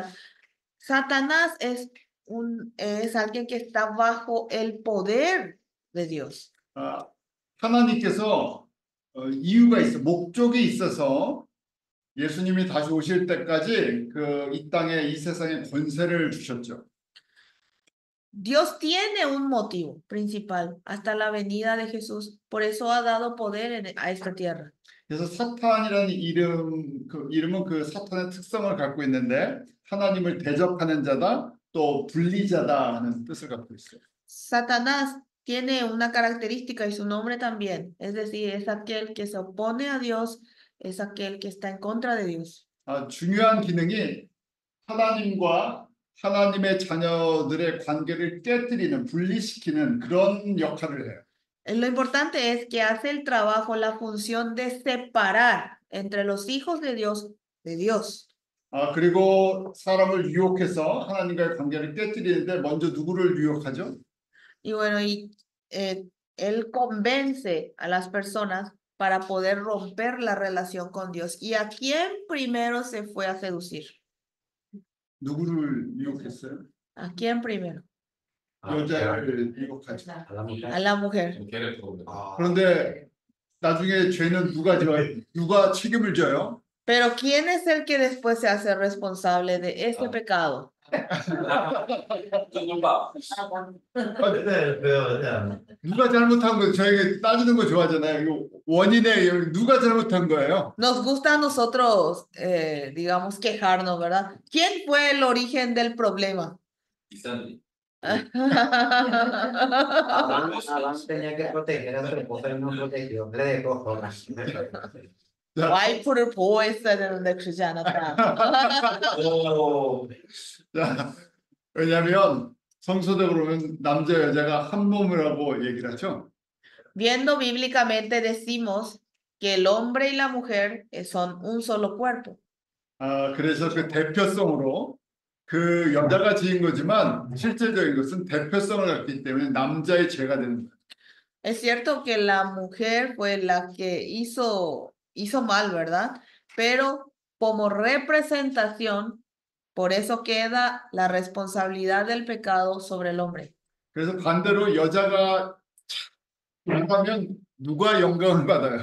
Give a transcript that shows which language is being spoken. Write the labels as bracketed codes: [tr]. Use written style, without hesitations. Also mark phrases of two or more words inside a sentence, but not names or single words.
[es] Satanás es alguien que está bajo el poder de Dios. [ko] 하나님께서 이유가 있어, 목적이 있어서 예수님이 다시 오실 때까지 이 땅에 이 세상에 권세를 주셨죠. [es] Dios tiene un motivo principal hasta la venida de Jesús, por eso ha dado poder a esta tierra. [ko] 그래서 사탄이라는 이름은 그 사탄의 특성을 갖고 있는데 하나님을 대적하는 자다, 또 분리자다 하는 뜻을 갖고 있어요. [es] Satanás tiene una característica y su nombre también, es decir, es aquel que se opone a Dios, es aquel que está en contra de Dios. [ko] 중요한 기능이 하나님과 하나님의 자녀들의 관계를 깨뜨리는, 분리시키는 그런 역할을 해요. [es] Lo importante es que hace el trabajo, la función de separar entre los hijos de Dios. [ko] 그리고 사람을 유혹해서 하나님과의 관계를 깨뜨리는데 먼저 누구를 유혹하죠? [es] Y bueno, él convence a las personas para poder romper la relación con Dios. ¿Y a quién primero se fue a seducir? [ko] 누구를 유혹했어요? [es] ¿A quién primero? [ko] 여자를 유혹하죠. [es] A la mujer. A la mujer. Ah. [ko] 그런데 나중에 죄는 누가 책임을 져요? [es] Pero ¿quién es el que después se hace responsable de ese pecado? [ko] 누가 잘못한 거 저에게 따지는 거 좋아하잖아요. 이거 원인의 누가 잘못한 거예요? [es] Nos gusta a nosotros, digamos, quejarnos, ¿verdad? ¿Quién fue el origen del problema? Adán tenía que proteger a su esposa y no protegió. Le dejó sola. [ko] 자, 와이프를 보호했어야 되는데 그러지 않았다. 자, 왜냐하면 성서적으로는 남자 여자가 한 몸이라고 얘기를 하죠. [es] Viendo bíblicamente decimos que el hombre y la mujer son un solo cuerpo. [ko] 그래서 그 대표성으로 그 여자가 지은 거지만 실제적인 것은 대표성을 갖기 때문에 남자의 죄가 되는 거예요. [es] Es cierto que la mujer fue la que hizo mal, ¿verdad? Pero como representación, por eso queda la responsabilidad del pecado sobre el hombre. [ko] 그래서 반대로 여자가 잘하면 누가 영광을 받아요?